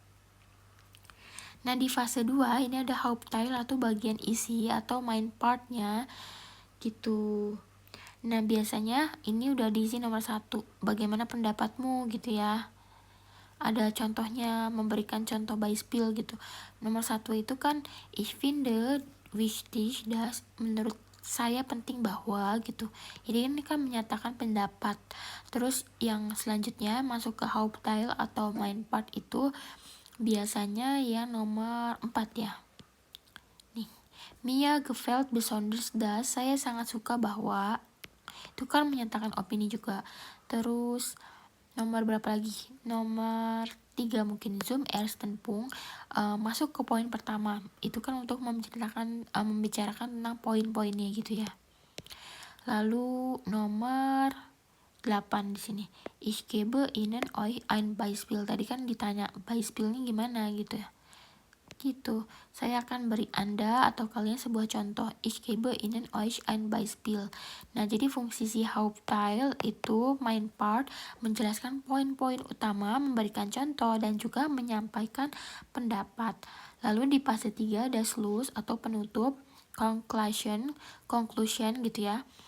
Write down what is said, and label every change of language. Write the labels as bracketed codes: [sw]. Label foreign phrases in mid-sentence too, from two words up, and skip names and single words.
[id] Nah, di fase 2 ini ada Hauptteil atau bagian isi atau main partnya gitu. Nah, biasanya ini udah diisi nomor 1, bagaimana pendapatmu gitu ya. Ada contohnya, memberikan contoh Beispiel gitu. Nomor 1 itu kan [de] ich finde wichtig dass, [id] menurut saya penting bahwa gitu. Jadi ini kan menyatakan pendapat. Terus yang selanjutnya masuk ke Hauptteil atau [en] main part [id] itu biasanya yang nomor 4 ya. Nih, [de] Mir gefällt besonders dass, [id] saya sangat suka bahwa, itu kan menyatakan opini juga. Terus nomor berapa lagi? Nomor 3 mungkin [de] Zum ersten Punkt, [id] masuk ke poin pertama. Itu kan untuk membicarakan tentang poin-poinnya gitu ya. Lalu nomor 8 di sini. [de] Ich gebe Ihnen euch ein Beispiel. [id] Tadi kan ditanya Beispielnya gimana gitu ya. Gitu. Saya akan beri Anda atau kalian sebuah contoh. [de] Ich gebe Ihnen euch ein Beispiel. [id] Nah, jadi fungsi si Hauptteil itu [en] main part, [id] menjelaskan poin-poin utama, memberikan contoh, dan juga menyampaikan pendapat. Lalu di fase 3 ada Schluss atau penutup, conclusion gitu ya.